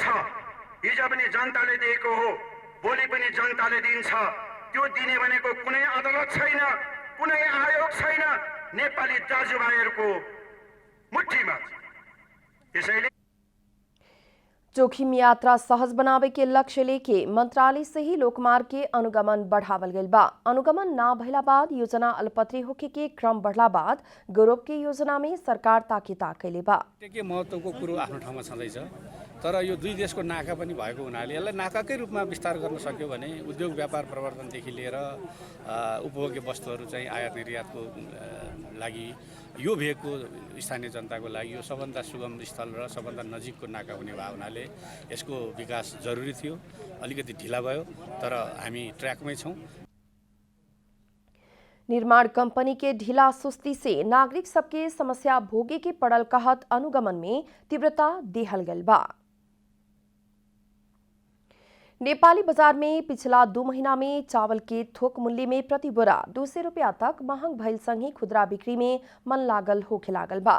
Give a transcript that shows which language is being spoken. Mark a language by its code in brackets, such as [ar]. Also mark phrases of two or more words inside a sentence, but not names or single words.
[ne] हिजो पनि जनताले दिएको हो, भोलि पनि जनताले दिन्छ। त्यो दिने भनेको कुनै अदालत छैन, कुनै आयोग छैन, नेपाली दाजुभाइहरूको मुठ्ठीमा। त्यसैले [bho] जोखिम यात्रा सहज बनावे के लक्ष्य लेके मंत्रालय से ही लोकमार्ग के अनुगमन बढ़ावल गइल बा। अनुगमन ना भइला बाद योजना अल्पत्रे होके के क्रम बढ़ला बाद गौरव के योजना में सरकार ताकिता कैले बा। [ne] के महत्त्वको कुरो आफ्नो ठाउँमा छँदैछ, तर यो दुई देशको नाका पनि भएको हुनाले यसलाई नाकाकै रूपमा विस्तार गर्न सक्यो भने उद्योग व्यापार प्रवर्धनदेखि लिएर उपभोग्य वस्तुहरू चाहिँ आयात निर्यातको लागि यो भेगको स्थानीय जनताको लागि यो सबभन्दा सुगम स्थल र सबभन्दा नजिकको नाका हुने भए हुनाले यसको विकास जरुरी थियो। अलिकति ढिला भयो, तर हामी ट्र्याकमै छौं। [bho] निर्माण कंपनी के ढीला सुस्ती से नागरिक सबके समस्या भोगे के पड़ल कहत अनुगमन में तीव्रता देहल गल बा। नेपाली बाजार में पिछला 2 महीना में चावल के थोक मूल्य में प्रति बोरा 200 रुपया तक महंग भइल संगे खुदरा बिक्री में मन लागल होखे लागल बा।